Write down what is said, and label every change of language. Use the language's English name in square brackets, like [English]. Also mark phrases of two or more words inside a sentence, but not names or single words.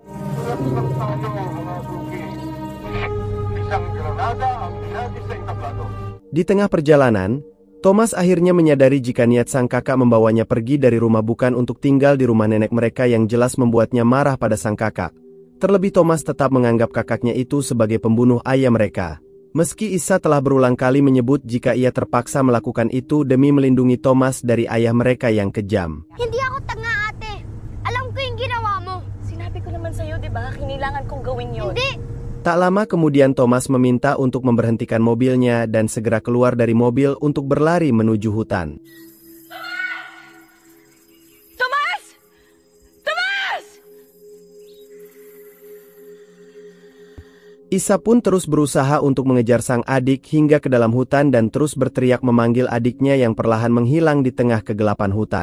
[Indonesian] Di tengah perjalanan, Thomas akhirnya menyadari jika niat sang kakak membawanya pergi dari rumah bukan untuk tinggal di rumah nenek mereka yang jelas membuatnya marah pada sang kakak. Terlebih Thomas tetap menganggap kakaknya itu sebagai pembunuh ayah mereka. Meski Isa telah berulang kali menyebut jika ia terpaksa melakukan itu demi melindungi Thomas dari ayah mereka yang kejam. [Filipino] Hindi ako tanga, ate. Alam ko yung ginawa mo. Sinabi ko naman sa'yo, di ba? Kailangan kong gawin yun. Hindi. [Indonesian] Tak lama kemudian Thomas meminta untuk memberhentikan mobilnya dan segera keluar dari mobil untuk berlari menuju hutan. [Filipino] Thomas! Thomas! [Indonesian] Isa pun terus berusaha untuk mengejar sang adik hingga ke dalam hutan dan terus berteriak memanggil adiknya yang perlahan menghilang di tengah kegelapan hutan.